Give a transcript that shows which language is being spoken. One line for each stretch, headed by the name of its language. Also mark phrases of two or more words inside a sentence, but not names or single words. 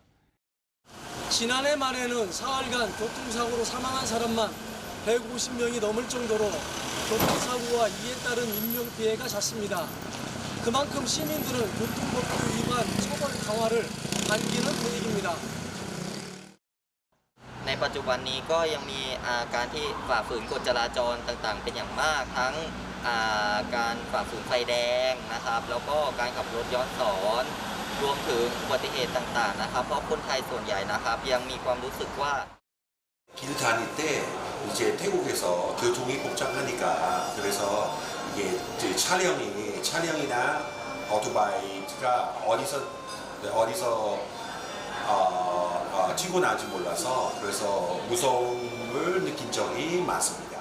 Korean: 지난해 말에는 사흘간 교통사고로 사망한 사람만 150명이 넘을 정도로 교통사고와 이에 따른 인명피해가 잦습니다. 그만큼 시민들은 교통법규 위반 처벌 강화를 반기는 분위기입니다.
Thai: ในปัจจุบันนี้ก็ยังมีการที่ฝ่าฝืนกฎจราจรต่างๆเป็นอย่างมากทั้งการฝ่าฝืนไฟแดงนะครับแล้วก็การขับรถย้อนสอนรวมถึงอุบัติเหตุต่างๆนะครับเพราะคนไทยส่วนใหญ่นะครับยังมีความรู้สึกว่า
Korean: 길 다닐 때 이제 태국에서 교통이 복잡하니까 그래서 이게 차량이나 오토바이가 어디서 튀고 나지 몰라서 그래서 무서움을 느낀 적이 많습니다.